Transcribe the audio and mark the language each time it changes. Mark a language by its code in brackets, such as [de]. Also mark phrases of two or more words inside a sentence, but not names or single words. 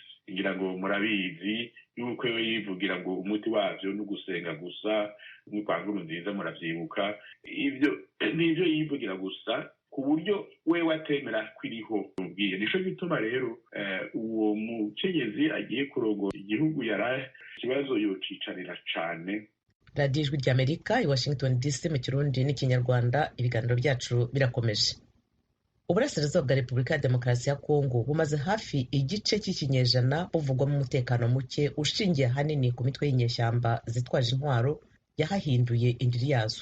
[rn] Ngira ngo murabizi yuko yivugira ngo umuti wavyo ni ugusenga gusa, kwa Nkurunziza muravyibuka. Ivyo nivyo yivugira gusa, ku buryo wewe atemera kwiriho ubwiye. Nico gituma rero uwo mukenyezi agiye kurongora igihugu ikibazo yocicarira cane. radiyo ijwi ry'Amerika i Washington DC mu Kirundi n'Ikinyarwanda. [rw] Ibiganiro byacu birakomeje. Uburasirazuba bwa Repubulika ya Demokarasi ya Kongo bumaze hafi igice cy'ikinyejana buvugwamo umutekano muke ushingiye ahanini ku mitwe y'inyeshyamba zitwaje intwaro yahahinduye indiri yazo.